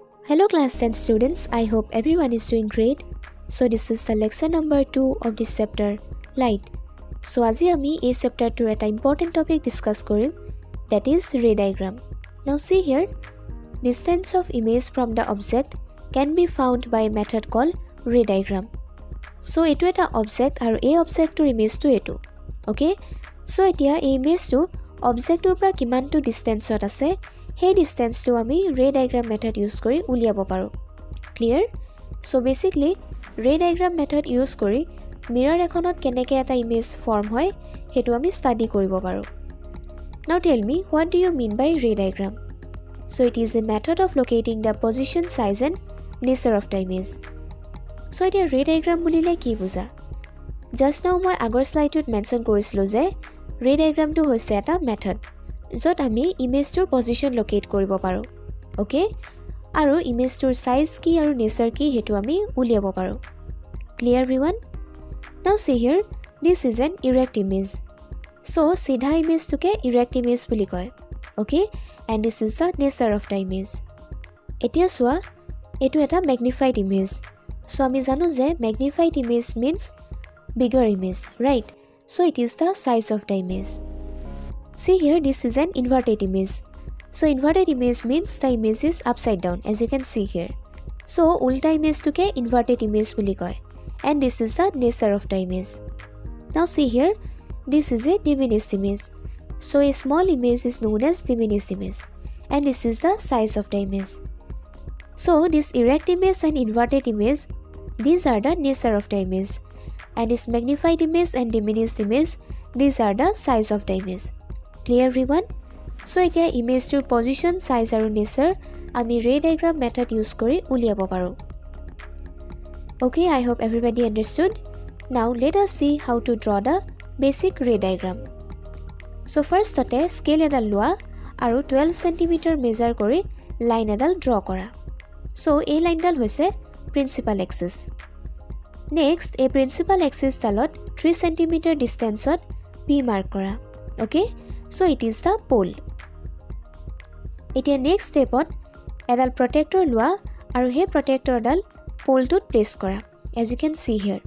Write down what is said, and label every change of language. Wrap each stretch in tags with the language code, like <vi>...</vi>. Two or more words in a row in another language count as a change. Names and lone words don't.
<en>Hello class 10 students, I hope everyone is doing great. So this is the lesson number 2 of this chapter, light. So</en> <as>আজি আমি এই</as> <en>chapter এটা important topic discuss কৰিম, that is ray diagram. Now see here, distance of image from the object can be found by a method called ray diagram.</en> <as>So এটো এটা object আৰু এই objectৰ ইমেজটো এটো. Okay? So এতিয়া এই ইমেজটো objectৰ পৰা কিমানটো ডিসটেন্সত আছে সেই ডিসটেন্সটো আমি</as> <en>ray diagram method use</en> <as>কৰি উলিয়াব পাৰো.</as> <en>Clear? So basically ray diagram method use</en> <as>কৰি mirror এখনত কেনেকৈ এটা ইমেজ ফৰ্ম হয় হেতু আমি ষ্টাডি কৰিব পাৰো.</as> <en>Now tell me, what do you mean by ray diagram? So it is a method of locating the position, size and nature of the image.</en> <as>So এতিয়া ray diagram বুলিলে কি বুজা?</as> <en>Just now</en> <as>মই আগৰ স্লাইডত মেনশন কৰিছিলো যে</as> <en>ray diagram</en> <as>টো হৈছে এটা মেথড য'ত আমি ইমেজটোৰ</as> <en>position locate</en> <as>কৰিব পাৰো. ওকে? আৰু ইমেজটোৰ সাইজ কি আৰু নেচাৰ কি হেতু আমি উলিয়াব পাৰো.</as> <en>Clear everyone? Now see here, this is an erect image.</en> <as>So সিধা ইমেজটোকে</as> <en>erect image</en> <as>বুলি কয়.</as> <en>Okay? And this is the nature of the image.</en> <as>এতিয়া চোৱা, এটো এটা</as> <en>magnified image. So</en> <as>আমি জানো যে</as> <en>magnified image means bigger image, right? So it is the size of the image. See here, this is an inverted image. So inverted image means the image is upside down, as you can see here.</en> <as>So উলটা image টোকে</as> <en>inverted image</en> <as>বুলি কয়.</as> <en>And this is the nature of the image. Now see here, this is a diminished image. So a small image is known as diminished image. And this is the size of the image. So this erect image and inverted image, these are the nature of the image. And this magnified image and diminished image, these are the size of the image. Clear everyone? So</en> <as>এতিয়া ইমেজটোৰ পজিশন, সাইজ আৰু নেচাৰ আমি</as> <en>ray diagram method use</en> <as>কৰি উলিয়াব পাৰো.</as> <en>Okay, I hope everybody understood. Now let us see how to draw the basic ray diagram. So first</en> <as>টোতে scale এডাল লোৱা আৰু</as> <en>12 cm measure</en> <as>কৰি line edal draw কৰা. So এই line dal হৈছে principal axis.</as> <en>Next, a principal axis dalot 3 cm distance ot P mark কৰা. Okay? So it is the pole.</en> <as>এতিয়া</as> <en>next step</en> <as>ত এডাল protector লোৱা আৰু এই protector dal pole tut place kora,</as> <en>as you can see here.</en>